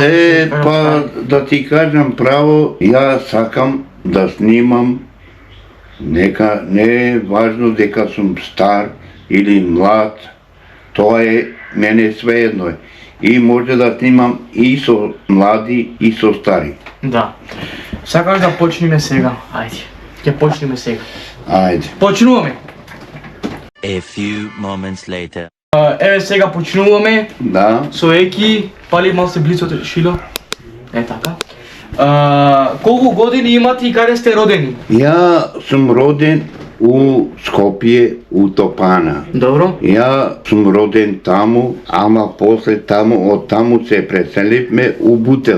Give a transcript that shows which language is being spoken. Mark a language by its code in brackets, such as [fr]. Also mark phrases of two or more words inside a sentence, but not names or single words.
[mk] Па да ти кажам право, ја сакам да снимам, нека не е важно дека сум стар или млад, тоа е мене свеедно е. И може да снимам и со млади и со стари. Да. Сакаш да почнеме сега? Ајде. Ќе почнеме сега. Ајде. Почнуваме. [en] A few moments later. [mk] Еве сега почнуваме. Да. Со Еки, пали малце близо шило. Така. Колку години имате и каде сте родени? Ја сум роден у Скопје, у Топана. Добро. Ја сум роден таму, ама после таму, од таму се преселивме у Бутел.